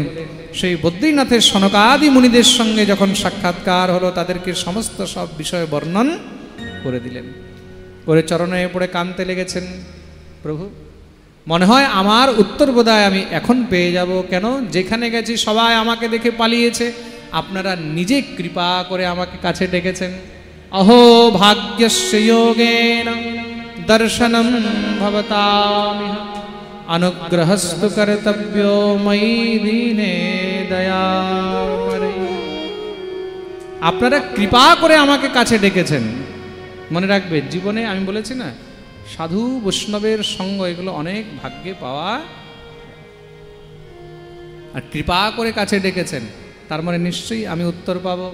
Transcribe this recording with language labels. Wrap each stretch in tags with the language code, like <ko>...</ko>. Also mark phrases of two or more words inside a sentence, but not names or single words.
<bn>সেই বদ্রীনাথের সনকাদি মুনিদের সঙ্গে যখন সাক্ষাৎকার হলো, তাদেরকে সমস্ত সব বিষয় বর্ণন করে দিলেন। করে চরণে পড়ে কাঁদতে লেগেছেন, প্রভু মনে হয় আমার উত্তর বোধহয় আমি এখন পেয়ে যাব। কেন? যেখানে গেছি সবাই আমাকে দেখে পালিয়েছে, আপনারা নিজে কৃপা করে আমাকে কাছে ডেকেছেন।</bn> <sa>अहो भाग्यस्य योगेन दर्शनं भवतामिह अनुग्रहस्तु कर्तव्यो मयि दीने दयापरे।</sa> <bn>আপনারা কৃপা করে আমাকে কাছে ডেকেছেন। মনে রাখবে, জীবনে আমি বলেছি না, সাধু বৈষ্ণবের সঙ্গ এগুলো অনেক ভাগ্যে পাওয়া। আর কৃপা করে কাছে ডেকেছেন, তার মানে নিশ্চয়ই আমি উত্তর পাবো।</bn>